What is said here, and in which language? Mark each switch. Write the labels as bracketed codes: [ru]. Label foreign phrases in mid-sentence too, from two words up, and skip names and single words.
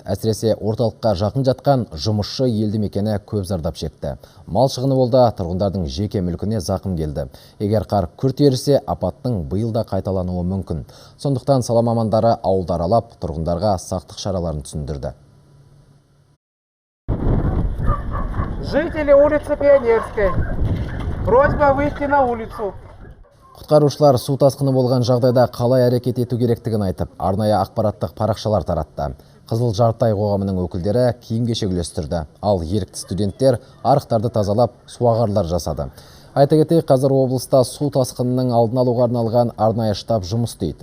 [kk] Әсіресе орталыққа жақын жатқан жұмысшы елді мекені көп зардап шекті. Мал шығыны болды, тұрғындардың жеке мүлкіне зақым келді. Егер қар күрт ерісе, апаттың биыл да қайталануы мүмкін. Сондықтан сала мамандары ауылды аралап, тұрғындарға сақтық шараларын түсіндірді. [ru] Жители улицы Пионерской. Просьба выйти на улицу. [kk] Құтқарушылар су тасқыны болған жағдайда қалай әрекет ету керектігін айтып, арнайы ақпараттық парақшалар таратты. Қызыл Жарты ай қоғамының өкілдері киім-кешек үлестірді. Ал ерікті студенттер арықтарды тазалап, суағарлар жасады. Айта кетейік, қазір облыста су тасқынының алдын алуға арналған арнайы штаб жұмыс істейді.